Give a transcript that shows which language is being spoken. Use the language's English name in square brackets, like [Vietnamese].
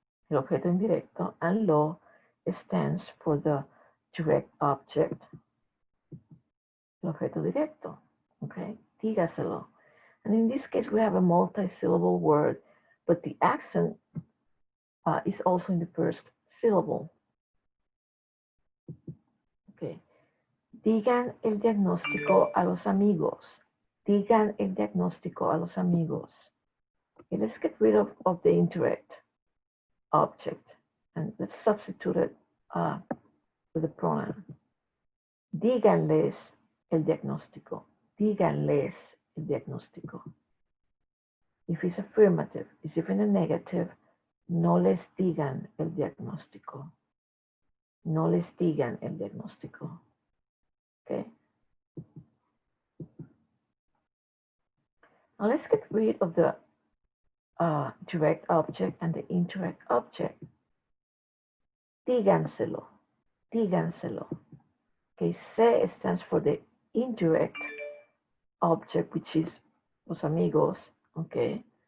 [Spanish] el objeto indirecto, [English] and lo stands for the direct object, [Spanish] el objeto directo. Okay, dígaselo. [English] And in this case, we have a multi-syllable word, but the accent is also in the first syllable. Okay. [Spanish] Digan el diagnóstico a los amigos. Digan el diagnóstico a los amigos. [English] Okay, let's get rid of the indirect object and let's substitute it with the pronoun. [Spanish] Díganles el diagnóstico. Díganles el diagnóstico. [English] If it's affirmative, if it's in a negative, [Spanish] no les digan el diagnóstico. No les digan el diagnóstico. [English] Okay. Now let's get rid of the direct object and the indirect object. [Spanish] Díganselo. Díganselo. [English] Okay, se stands for the indirect object, which is los amigos. Okay.